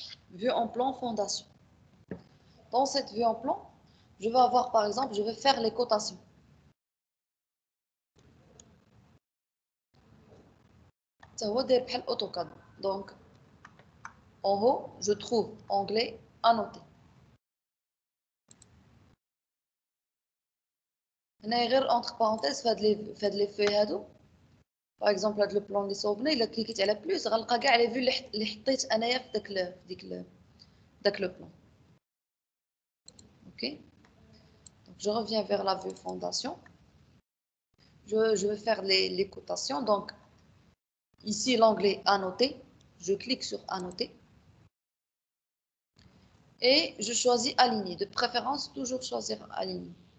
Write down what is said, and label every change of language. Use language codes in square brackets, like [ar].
[fr] Vue en plan fondation. Dans cette vue en plan, je vais avoir, par exemple, je vais faire les cotations. Ça va être بحال AutoCAD. Donc, en haut, je trouve onglet annoté. [ar] هنا غير [fr] entre parenthèses [ar] في هاد لي فوي هادو. [fr] Par exemple, [ar] هاد لو بلان اللي صوبنا الا كليكيت على بلوس غنلقى كاع لي فيو اللي حطيت انايا في داك لو بلان. OK. [fr] Donc, je reviens vers la vue fondation. Je vais faire les cotations. Donc, ici, l'onglet annoter. Je clique sur annoter. Et je choisis aligner. De préférence, toujours choisir aligner.